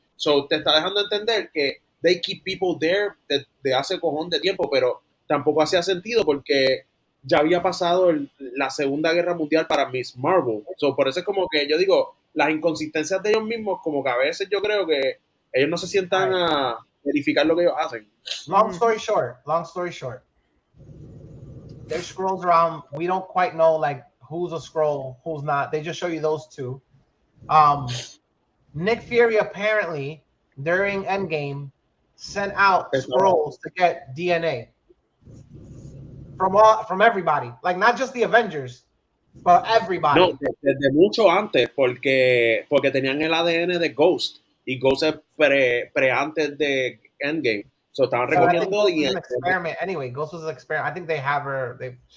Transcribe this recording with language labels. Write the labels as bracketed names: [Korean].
[Spanish] So, te está dejando entender que [English] they keep people there [Spanish] de hace cojón de tiempo, pero tampoco hacía sentido porque ya había pasado la Segunda Guerra Mundial para Miss Marvel. So, por eso es como que yo digo, las inconsistencias de ellos mismos, como que a veces yo creo que ellos no se sientan a verificar lo que ellos hacen. [English] Long story short. There's scrolls around. We don't quite know like who's a scroll, who's not. They just show you those two. Nick Fury apparently during Endgame sent out scrolls to get DNA from everybody, like not just the Avengers, but everybody. [Spanish] No, desde mucho antes, porque tenían el ADN de Ghost y Ghost es pre antes de Endgame. So estaban recogiendo [English] an experiment. Anyway, Ghost was an experiment. I think they have her.